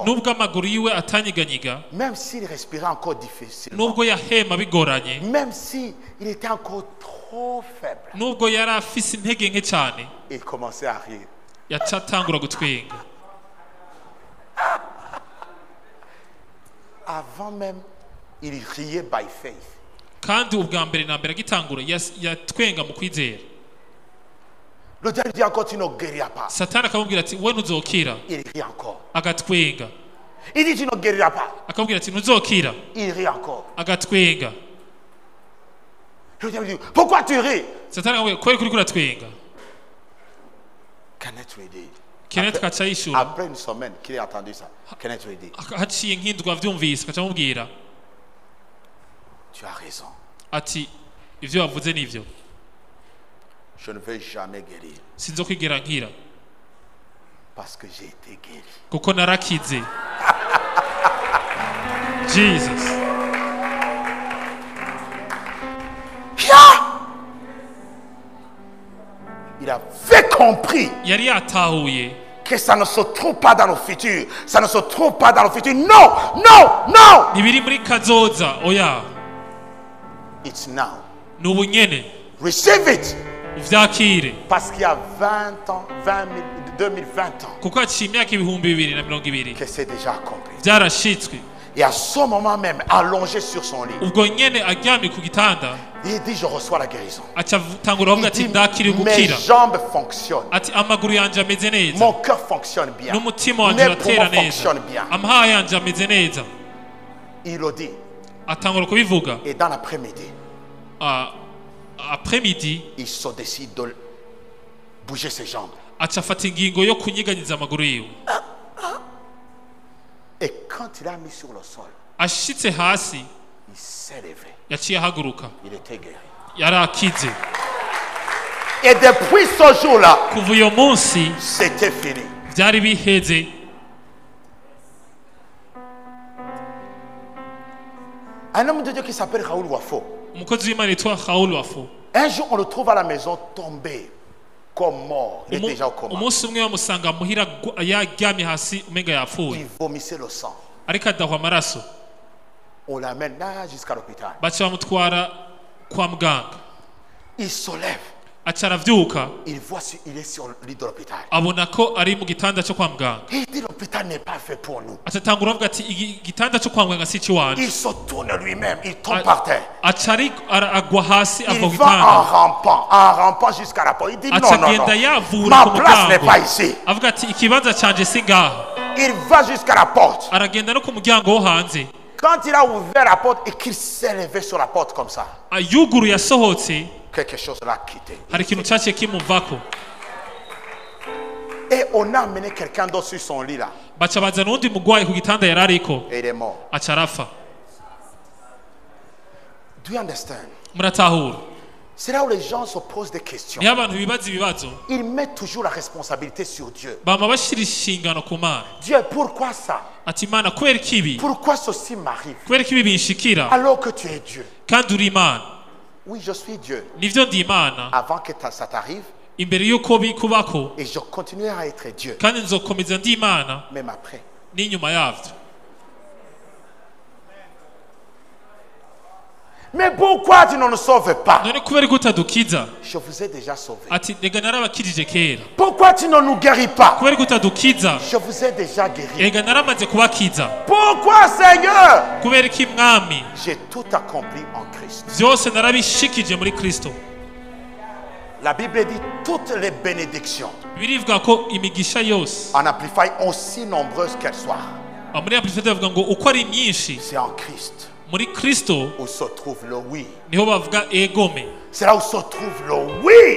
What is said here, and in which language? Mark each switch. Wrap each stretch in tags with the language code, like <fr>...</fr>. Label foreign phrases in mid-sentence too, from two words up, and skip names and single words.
<rn>nubwo amaguru yiwe atanyiganyiga</rn> <fr>Même s'il respirait encore difficilement.</fr> <rn>nubwo yahema bigoranye</rn> <fr>Même s'il était encore trop faible.</fr> <rn>nubwo yari afise intege nke cyane</rn> <fr>Il commençait à rire.</fr> <rn>yaca atangura gutwenga</rn> <fr>Avant même, il riait</fr> <en>by faith.</en> <rn>kandi ubwa mbere na mbere agitangura yatwenga mu kwizera</rn> <fr>Le diable dit encore, tu ne guériras pas.</fr> <rn>satani akamubwira ati we ntuzokira</rn> <fr>Il rit encore.</fr> <rn>agatwenga</rn> <fr>Il dit, tu ne guériras pas.</fr> <rn>akamubwira ati ntuzokira</rn> <fr>Il rit encore.</fr> <rn>agatwenga</rn> <fr>Le diable dit, pourquoi tu ris?</fr> <rn>satani akamubwira kweri kuri kuratwenga</rn> <fr>Kenneth lui dit.</fr> <rn>Kenneth kaca yishura</rn> <fr>Après une semaine qu'il a entendu ça, Kenneth lui dit,</fr> <rn>haciye nk'indwi avyumvise akaca amubwira</rn> <fr>tu as raison.</fr> <rn>ati ivyo wavuze nivyo</rn> <fr>Je ne vais jamais guérir</fr> <rn>sinzokwigera nkira</rn> <fr>parce que j'ai été guéri.</fr> <rn>kuko narakize Jesus</rn> <fr>Il avait compris</fr> <rn>yari yatahuye</rn> <fr>que ça ne se trouve pas dans le futur. Ça ne se trouve pas dans le futur. Non, non, non.</fr> <rn>ntibiri muri kazoza oya</rn> <en>It's now.</en> <rn>ni ubu nyene</rn> <en>Receive it.</en> <rn>uvyakire</rn> <fr>Parce qu'il y a 20 ans, 2020 ans,</fr> <rn>kuko haciye imyaka ibihumbi 2020</rn> <fr>que c'est déjà accompli.</fr> <rn>vyarashitswe</rn> <fr>Et à ce moment même, allongé sur son lit,</fr> <rn>ubwo nyene aryamye ku gitanda</rn> <fr>il dit, je reçois la guérison.</fr> <rn>aca atangura avuga</rn> <fr>Il</fr> <rn>ati</rn> <fr>dit,</fr> <rn>ndakiriye</rn> <fr>mes</fr> <rn>gukira</rn> <fr>jambes fonctionnent.</fr> <rn>ati amaguru yanje ameze neza</rn> <fr>Mon cœur fonctionne bien.</fr> <rn>n'umutima wanje</rn> <fr>Mes</fr> <rn>uratera</rn> <fr>poumons</fr> <rn>neza</rn> <fr>fonctionnent bien.</fr> <rn>amahaha yanje ameze neza</rn> <fr>Il le dit.</fr> <rn>atangura kubivuga</rn> <fr>Et dans l'après-midi, après midi il se décide de bouger ses jambes.</fr> <rn>aca afata ingingo yo kunyiganyiza amaguru yiwe</rn> <fr>quand il a mis sur le sol,</fr> <rn>ashitse hasi</rn> <fr>il s'est levé.</fr> <rn>yaciye ahaguruka</rn> <fr>Il était guéri.</fr> <rn>yarakize.</rn> <fr>Et depuis ce jour-là,</fr> <rn>kuva uyo munsi</rn> <fr>c'était fini.</fr> <rn>byari biheze.</rn> <fr>Un homme de Dieu qui s'appelle Raoul Wafo.</fr> <rn>umukozi w'imana yitwa Raoul Wafo,</rn> <fr>Un jour, on le trouve à la maison tombé, comme mort. Il est déjà au coma.</fr> <rn>umunsi umwe bamusanga muhira yaryamye hasi umenga yapfuye</rn> <fr>Il vomissait le sang.</fr> <rn>ariko adahwa amaraso.</rn> <fr>On l'amène là jusqu'à l'hôpital.</fr> <rn>baca bamutwara kwa muganga,</rn> <fr>Il se lève.</fr> <rn>aca aravyuka</rn> <fr>Il voit il est sur le lit de l'hôpital.</fr> <rn>abona ko ari mu gitanda cyo kwa muganga.</rn> <fr>Il dit l'hôpital n'est pas fait pour nous.</fr> <rn>aca atangura avuga ati igitanda cyo kwa muganga si ikiwanje.</rn> <fr>Il se tourne lui-même. Il tombe par terre.</fr> <rn>aca agwa hasi ava</rn> <fr>Il</fr> <rn>ku va gitanda,</rn> <fr>en rampant jusqu'à la porte. Il dit non,</fr> <rn>aca</rn> <fr>non,</fr> <rn>agenda</rn> <fr>non.</fr> <rn>yavura</rn> <fr>Ma</fr> <rn>ku</rn> <fr>place n'est</fr> <rn>muryango,</rn> <fr>pas ici.</fr> <rn>avuga ati ikibanza canje si ngaho.</rn> <fr>Il va jusqu'à la porte.</fr> <rn>aragenda no ku muryango wo hanze,</rn> <fr>Quand il a ouvert la porte et qu'il s'est levé sur la porte comme ça,</fr> <rn>yuguruye asohotse</rn> <fr>quelque chose l'a quitté.</fr> <rn>hari ikintu cyaciye kimuvako.</rn> <fr>Et on a amené quelqu'un d'autre sur son lit là.</fr> <rn>baca bazana uwundi mugwayi ku gitanda yari ariko,</rn> <fr>Et il est mort.</fr> <rn>aca arapfa.</rn> <en>Do you understand?</en> <rn>muratahura?</rn> <fr>C'est là où les gens se posent des questions.</fr> <rn>niho abantu bibaza ibibazo,</rn> <fr>Ils mettent toujours la responsabilité sur Dieu.</fr> <rn>bama bashyira inshingano ku Mana.</rn> <fr>Dieu, pourquoi ça?</fr> <rn>ati Mana kubera iki ibi,</rn> <fr>Pourquoi ceci m'arrive?</fr> <rn>kubera iki ibi binshikira</rn> <fr>Alors que tu es Dieu.</fr> <rn>kandi uri Imana?</rn> <fr>Oui, je suis Dieu.</fr> <rn>nivyo ndi Imana</rn> <fr>Avant que ça t'arrive,</fr> <rn>imbere y'uko bikubako,</rn> <fr>et je continuerai à être Dieu.</fr> <rn>kandi nzokomeza ndi Imana</rn> <fr>Même après.</fr> <rn>n'inyuma yavyo.</rn> <fr>Mais pourquoi tu ne nous sauves pas?</fr> <rn>none kubera ko utadukiza?</rn> <fr>Je vous ai déjà sauvé.</fr> <rn>ati rega narabakirije kera.</rn> <fr>Pourquoi tu ne nous guéris pas?</fr> <rn>kubera ko utadukiza?</rn> <fr>Je vous ai déjà guéri.</fr> <rn>rega naramaze kubakiza.</rn> <fr>Pourquoi, Seigneur?</fr> <rn>kubera iki mwami?</rn> <fr>J'ai tout accompli en Christ.</fr> <rn>vyose narabishikije muri Kristo.</rn> <fr>La Bible dit toutes les bénédictions,</fr> <rn>birivuga ko imigisha yose,</rn> <fr>en Amplify, aussi nombreuses qu'elles soient,</fr> <rn>muri Amplified bavuga ngo uko ari myinshi</rn> <fr>c'est en Christ</fr> <rn>muri Kristo</rn> <fr>où se trouve le oui.</fr> <rn>niho bavuga egome,</rn> <fr>C'est là où se trouve le oui.</fr>